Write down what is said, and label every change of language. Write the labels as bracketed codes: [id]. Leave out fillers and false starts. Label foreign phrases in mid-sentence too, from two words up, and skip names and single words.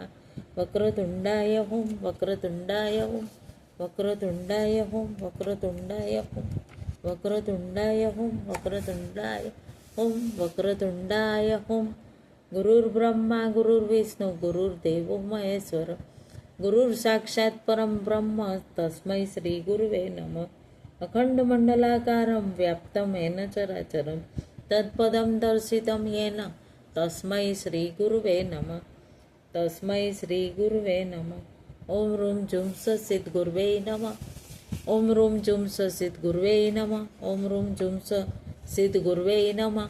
[sa] વક્રતુંડાય હોમ, વક્રતુંડાય હોમ, વક્રતુંડાય હોમ, વક્રતુંડાય હોમ, વક્રતુંડાય હોમ, વક્રતુંડાય હોમ, વક્રતુંડાય હોમ. ગુરુર્બ્રહ્મા ગુરુર્વિષ્ણુ ગુરુર્દેવો મહેશ્વર. ગુરુર સાક્ષાત પરમ બ્રહ્મ તસ્મૈ શ્રી ગુરુવે નમઃ. અખંડમण्डलाकारं व्याप्तं येन चराचरं तत्पदं दर्शितं येन तस्मै श्रीगुरुवे नमः। तस्मै श्रीगुरुवे नमः। ॐ ॐ जुं सद्गुरुवे नमः। ॐ ॐ जुं सद्गुरुवे नमः। ॐ ॐ जुं सद्गुरुवे नमः।